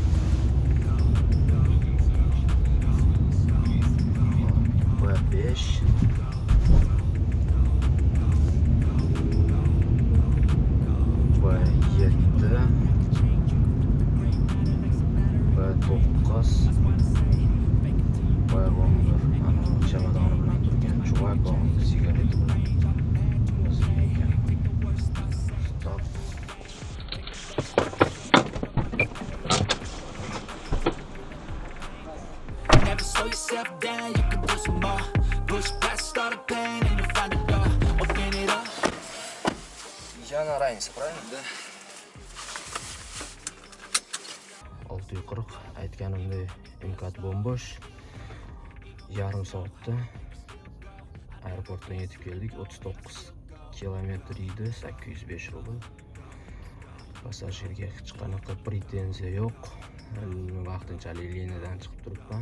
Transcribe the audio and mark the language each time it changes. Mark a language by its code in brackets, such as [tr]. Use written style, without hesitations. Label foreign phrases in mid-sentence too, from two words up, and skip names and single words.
[uz] Va 5 va 7 va 9 Boyag'omor ana chamadoni bilan turgan chuvak og'zida sigaret bilan stop. [en] Never slow yourself down, you can do some more. Push past all the pain and you'll find a door. Open it up. [ru] Yana раньше, правильно? Да. [uz] 6:40 aytganimdek imkat bo'mbo'sh. Yarim soatda aeroportdan yetib keldik. 39 kilometr edi, 805 rubl. Passajirga hech qanaqa pretenziya yo'q. Vaqtinchalik liniyadan chiqib turibman.